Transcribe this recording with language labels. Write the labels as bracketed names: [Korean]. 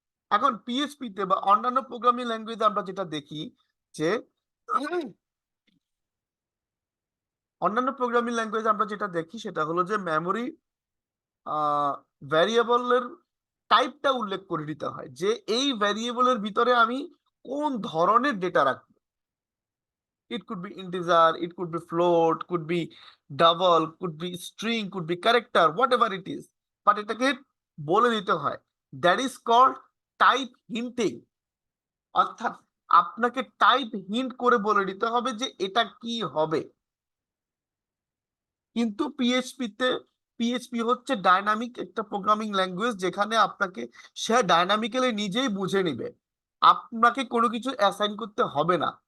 [Bangla] এখন পিএইচপি তে বা অন্যান্য প্রোগ্রামিং ল্যাঙ্গুয়েজে আমরা যেটা দেখি যে অন্যান্য প্রোগ্রামিং ল্যাঙ্গুয়েজে আমরা যেটা দেখি সেটা হলো যে মেমোরি ভ্যারিয়েবলের টাইপটা উল্লেখ করে দিতে হয়, যে এই ভ্যারিয়েবলের ভিতরে আমি কোন ধরনের ডেটা রাখবো। [English] It could be integer, it could be float, could be double, could be string, could be character, whatever it is, but [Bangla] এটাকে বলে দিতে হয়। [English] That is called type hinting, [Bangla] অর্থাৎ আপনাকে টাইপ হিন্ট করে বলে দিতে হবে যে এটা কি হবে। কিন্তু পিএইচপি হচ্ছে ডাইনামিক একটা প্রোগ্রামিং ল্যাঙ্গুয়েজ, যেখানে আপনাকে সে ডাইনামিক্যালি নিজেই বুঝে নিবে, আপনাকে কোনো কিছু অ্যাসাইন করতে হবে না।